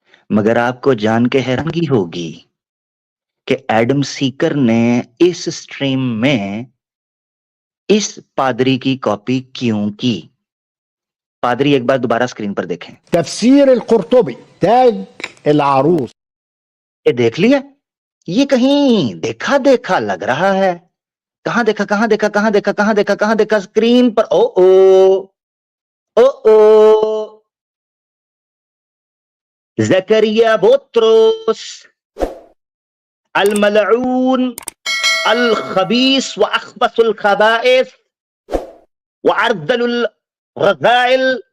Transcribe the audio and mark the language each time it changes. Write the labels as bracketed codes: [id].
[ur] مگر آپ کو جان کے حیرانگی ہوگی کہ ایڈم سیکر نے اس سٹریم میں اس پادری کی کاپی کیوں کی. پادری ایک بار دوبارہ اسکرین پر دیکھیں. [ar] تفسير القرطبي تاج العروس. [ur] یہ دیکھ لیا, یہ کہیں دیکھا دیکھا لگ رہا ہے. کہاں دیکھا کہاں دیکھا کہاں دیکھا کہاں دیکھا کہاں دیکھا اسکرین پر. [ar] او او او زکریا بطرس الملعون الخبيث واخبث الخبائث وارذل الرذائل.